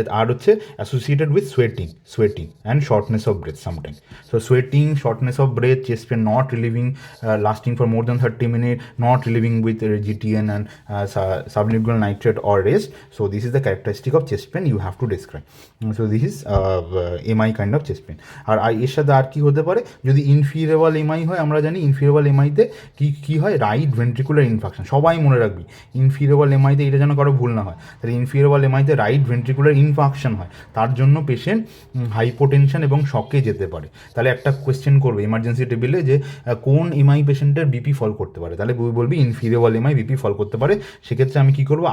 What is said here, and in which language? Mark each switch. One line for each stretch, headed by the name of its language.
Bangla: আর হচ্ছে
English: Associated with sweating and shortness of breath sometime. So sweating, shortness of breath, chest pain not relieving, lasting for more than 30 minute, not relieving with GTN and sublingual nitrate or rest. So this is the characteristic of chest pain you have to describe. So this is MI kind of chest pain.
Bangla: আর এর সাথে আর কি হতে পারে? যদি inferior MI হয়, আমরা জানি inferior MIতে কি হয়?
English: Right ventricular infarction.
Bangla: সবাই মনে রাখবি ইনফিরিয়ার MIতে, এটা যেন কারো ভুল না হয়। তাহলে ইনফিরিয়ার MIতে রাইট ভেন্ট্রিকুলার ইনফাকশন হয়, তার জন্য পেশেন্ট হাইপোটেনশন এবং শকে যেতে পারে। তাহলে একটা কোয়েশ্চেন করবে ইমার্জেন্সি টেবিলে যে কোন MI পেশেন্টের বিপি ফল করতে পারে, তাহলে বলবি ইনফিরিয়ার MI বিপি ফল করতে পারে। সেক্ষেত্রে আমি কী করবো?